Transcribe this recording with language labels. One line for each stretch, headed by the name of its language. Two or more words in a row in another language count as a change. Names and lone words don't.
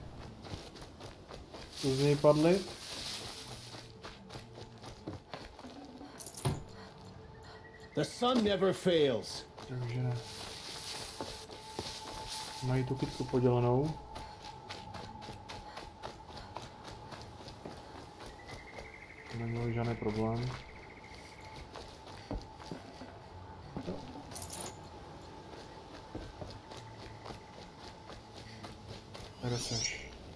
Czech: Co z něj padly?
English: The sun never fails.
Czech: Takže ne. Mají tu kytku podělanou. To nemělo žádný problém. Kde seš?